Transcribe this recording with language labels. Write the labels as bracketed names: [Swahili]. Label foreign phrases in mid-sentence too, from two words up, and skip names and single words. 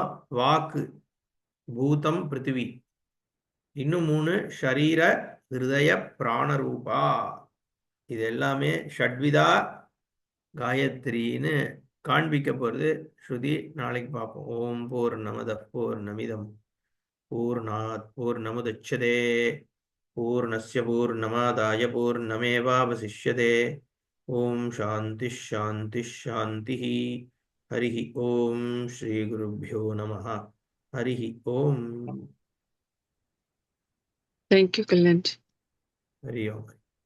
[Tamil] வாக்கு, பூதம், பிருத்திவி, இன்னும் 3 ஷரீர ஹிருதய பிராணரூபா. இது எல்லாமே ஷட்விதா காயத்ரின்னு காண்பிக்க போறது ஸ்ருதி. நாளைக்கு பார்ப்போம். [Sanskrit] ओम् पूर्णमदः पूर्णमिदं पूर्णात् पूर्णमुदच्यते पूर्णस्य पूर्णमादाय पूर्णमेवावशिष्यते. ओम् शान्ति शान्ति शान्ति. हरि ओम् श्री गुरुभ्यो नमः. हरि ओम्. [English] Thank you, Kalyan. [Sanskrit] हरि ओम्.